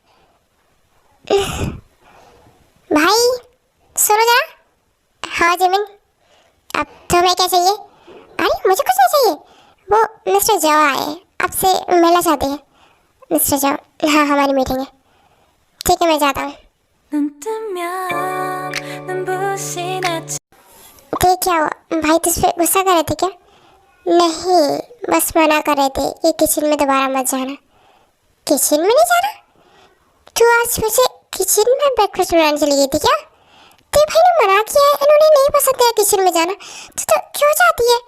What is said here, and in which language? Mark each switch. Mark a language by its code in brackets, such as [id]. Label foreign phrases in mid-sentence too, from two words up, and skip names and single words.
[hi] भाई सुनो जरा। हाँ जिमिन, अब तुम्हें क्या चाहिए? अरे मुझे कुछ नहीं चाहिए, वो मिस्टर जॉ आए, आपसे मिलना चाहते हैं। मिस्टर जॉ, हाँ हमारी मीटिंग है। ठीक है मैं जाता हूँ। [ko] 눈 뜨면 눈부신 아침 [hi] ठीक क्या हुआ भाई, तुझ पे गुस्सा कर रहे थे क्या? नहीं, बस मना कर रहे थे कि किचन में दोबारा मत जाना। किचन में नहीं जाना? तू आज फिर से किचन में ब्रेकफास्ट बनाने चली गई थी क्या? ते भाई ने मना किया है, इन्होंने नहीं पसंद है किचन में जाना, तो क्यों जाती है?